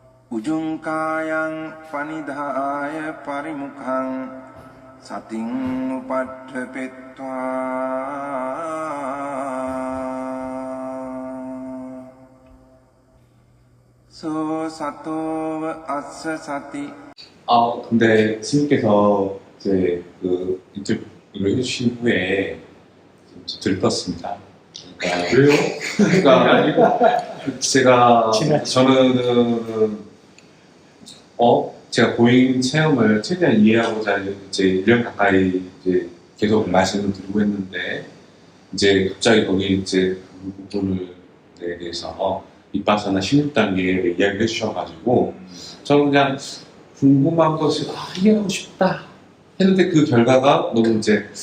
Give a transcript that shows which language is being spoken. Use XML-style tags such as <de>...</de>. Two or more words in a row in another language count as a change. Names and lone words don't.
<pi>Ujungkayang panidhaya parimukhang sating upadhepetva so sato assa sati.</pi> <ko>근데 스님께서 이제 그 인터뷰를 해주신 후에 좀 들떴습니다. 그러니까 왜요? 그러니까 저는 제가 고인 체험을 최대한 이해하고자 이제 1년 가까이 이제 계속 말씀을 드리고 했는데 이제 갑자기 거기 이제 그 부분에 대해서 밑바사나 16단계에 이야기를 해주셔가지고 저는 그냥 궁금한 것이 이해하고 싶다 했는데 그 결과가 너무 이제</ko>